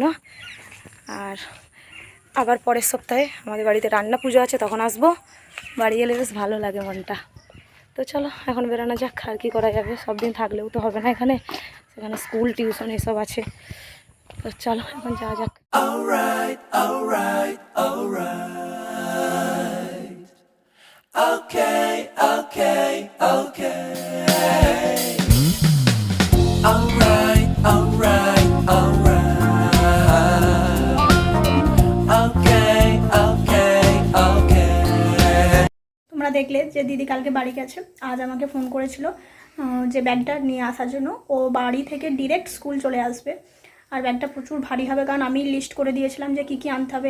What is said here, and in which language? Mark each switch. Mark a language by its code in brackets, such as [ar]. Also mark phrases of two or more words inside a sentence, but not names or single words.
[bn] আর আবার পরের সপ্তাহে আমাদের বাড়িতে রান্না পুজো আছে, তখন আসবো। বাড়ি এলে বেশ ভালো লাগে মনটা। তো চলো এখন বেরানো যাক, আর কি করা যাবে, সব দিন থাকলেও তো হবে না এখানে, সেখানে স্কুল টিউশন এসব আছে। তো চলো এখন যাওয়া যাক। [en] Alright, alright, alright. Okay, okay, okay. Alright, alright, alright. Okay, okay, okay. [bn] তোমরা দেখলে যে দিদি কালকে বাড়ি গেছে, আজ আমাকে ফোন করেছিল যে ব্যাগটা নিয়ে আসার জন্য। ও বাড়ি থেকে ডিরেক্ট স্কুল চলে আসবে, আর ব্যাগটা প্রচুর ভারী হবে, কারণ আমি লিস্ট করে দিয়েছিলাম যে কী কী আনতে হবে।